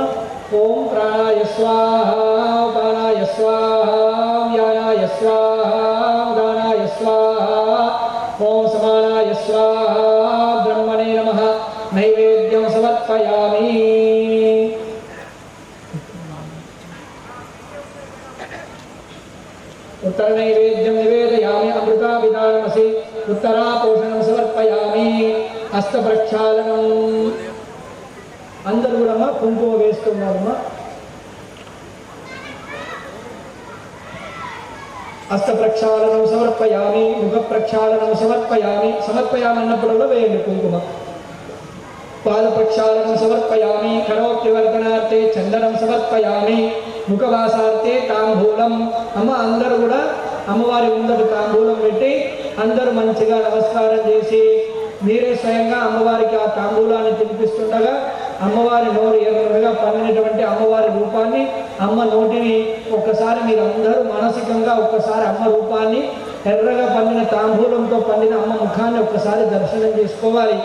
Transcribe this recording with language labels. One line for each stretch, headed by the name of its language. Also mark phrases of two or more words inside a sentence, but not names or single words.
Sanskrit: ఓం ప్రాణాయ స్వాహ ప్రాణాయ స్వాహ వ్యానాయ స్వాహ గానాయ స్వాహ ఓం సమానాయ స్వాహ బ్రహ్మణే నమః నైవేద్యం సమర్పయామి. उत्तर नैवेद्यं निवेदयामि अमृताभिधानमसि उत्तरापोषणं समर्पयामि हस्त प्रक्षालनं अंदर
Telugu: కూడా కుంకుమ వేస్తున్నారమ్మా.
Sanskrit: हस्त प्रक्षालनं समर्पयामि मुख प्रक्षालनं समर्पयामि समर्पयामि
Telugu: అన్నప్పుడు వేయండి కుంకుమ.
Sanskrit: पाद प्रक्षालनं समर्पयामि करोक्तिवर्धनार्थे चंदनं समर्पयामि मुखवासार्थे तांबूलं.
Telugu: అమ్మ అందరూ కూడా అమ్మవారి ముందర తాంబూలం పెట్టి అందరూ మంచిగా నమస్కారం చేసి మీరే స్వయంగా అమ్మవారికి ఆ తాంబూలాన్ని తినిపిస్తుండగా అమ్మవారి నోరు ఎర్రగా పండినటువంటి అమ్మవారి రూపాన్ని అమ్మ నోటిని ఒక్కసారి మీరు అందరూ మానసికంగా ఒక్కసారి అమ్మ రూపాన్ని ఎర్రగా పండిన తాంబూలంతో పండిన అమ్మ ముఖాన్ని ఒక్కసారి దర్శనం చేసుకోవాలి.